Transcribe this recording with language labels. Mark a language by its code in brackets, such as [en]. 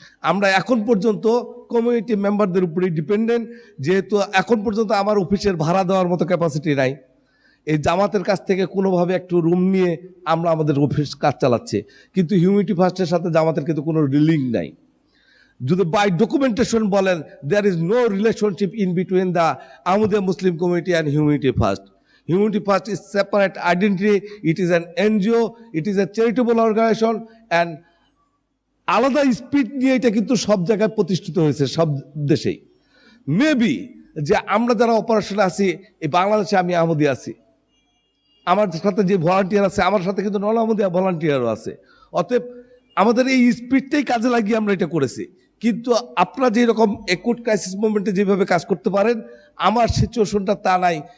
[bn] আমরা এখন পর্যন্ত কমিউনিটি মেম্বারদের উপরেই ডিপেন্ডেন্ট, যেহেতু এখন পর্যন্ত আমার অফিসের ভাড়া দেওয়ার মতো ক্যাপাসিটি নাই। এই জামাতের কাছ থেকে কোনোভাবে একটু রুম নিয়ে আমরা আমাদের অফিস কাজ চালাচ্ছি, কিন্তু হিউম্যানিটি ফার্স্টের সাথে জামাতের কিন্তু কোনো লিঙ্ক নাই। যদি [en] by documentation [bn] বলেন, [en] There is no relationship in between the Ahmadiyya Muslim community and humanity first. Humanity First is separate identity, it is an NGO, it is a charitable organization, and [bn] আলাদা speed নিয়ে এটা কিন্তু সব জায়গায় প্রতিষ্ঠিত হয়েছে, সব দেশেই। মেবি যে আমরা যারা অপারেশনে আছি, এই বাংলাদেশে আমি আহমদিয়া আছি, আমার সাথে যে ভলান্টিয়ার আছে, আমার সাথে কিন্তু নন আহমদিয়া ভলান্টিয়ারও আছে। অতএব আমাদের এই স্পিডটাই কাজে লাগিয়ে আমরা এটা করেছি। কিন্তু আপনারা যেরকম একুট ক্রাইসিস মুভমেন্টে যেভাবে কাজ করতে পারেন, আমার সিচুয়েশনটা তা নাই।